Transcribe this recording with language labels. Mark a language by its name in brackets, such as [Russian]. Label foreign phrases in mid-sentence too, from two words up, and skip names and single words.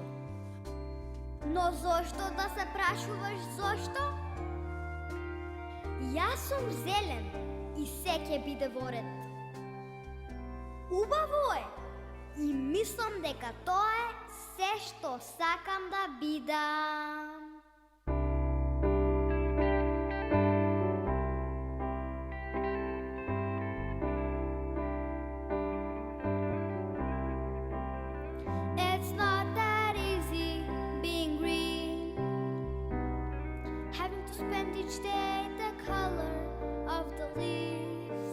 [Macedonian] Но зошто да се прашуваш зошто? Јас сум зелен и се ќе биде во ред. Убаво е! И мислам дека тоа е се што сакам да бидам. [English] It's not that easy being green, having to spend each day the color of the leaves.